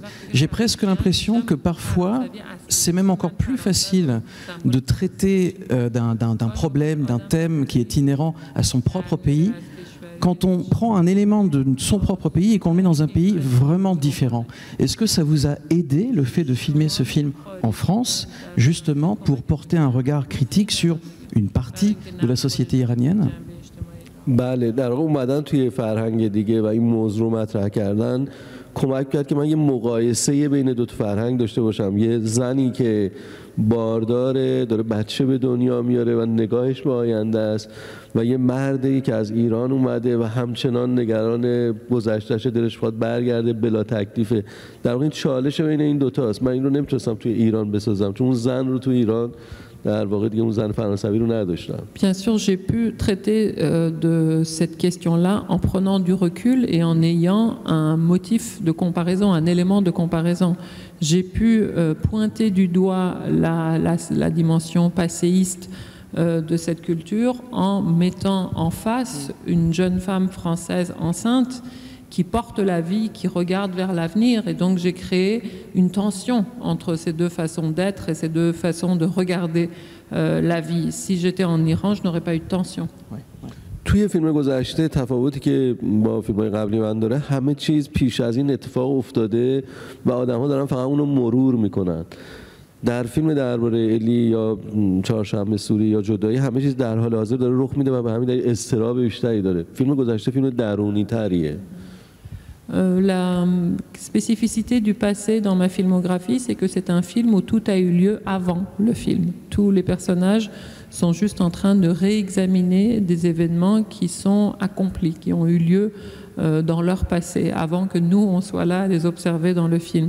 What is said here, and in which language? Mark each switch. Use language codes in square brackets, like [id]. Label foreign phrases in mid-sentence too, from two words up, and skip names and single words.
[fr] J'ai presque l'impression que parfois, c'est même encore plus facile de traiter d'un problème, d'un thème qui est inhérent à son propre pays, quand on prend un élément de son propre pays et qu'on le met dans un pays vraiment différent. Est-ce que ça vous a aidé, le fait de filmer ce film en France, justement pour porter un regard critique sur une partie de la société iranienne? [fa] بله، در واقع اومدن توی فرهنگ دیگه و این موضوع رو مطرح کردن کمک کرد که من یه مقایسه بین دو تا فرهنگ داشته باشم. یه زنی که بارداره، داره بچه به دنیا میاره و نگاهش به آینده است، و یه مردی که از ایران اومده و همچنان نگران گذشته‌اش، دلش می‌خواد برگرده، بلا تکلیفه. در واقع این چالش بین این دو تاست. من این رو نمیتونستم توی ایران بسازم، چون اون زن رو توی ایران [fr] Bien sûr, j'ai pu traiter de cette question-là en prenant du recul et en ayant un motif de comparaison, un élément de comparaison. J'ai pu pointer du doigt la dimension passéiste de cette culture en mettant en face une jeune femme française enceinte qui porte la vie, qui regarde vers l'avenir. Et donc j'ai créé une tension entre ces deux façons d'être et ces deux façons de regarder la vie. Si j'étais en Iran, je n'aurais pas eu de tension. [fa] توی فیلم گذشته تفاوتی که با فیلم‌های قبلی من داره، همه چیز پیش از این اتفاق افتاده و آدم‌ها دارن فقط اون رو مرور میکنن. در فیلم درباره الی یا چهارشنبه سوری یا جدایی، همه چیز در حال حاضر داره رخ میده و به همین دلیل اضطراب بیشتری داره. فیلم گذشته فیلم درونی تریه. [fr] La spécificité du passé dans ma filmographie, c'est que c'est un film où tout a eu lieu avant le film. Tous les personnages sont juste en train de réexaminer des événements qui sont accomplis, qui ont eu lieu dans leur passé, avant que nous, on soit là à les observer dans le film.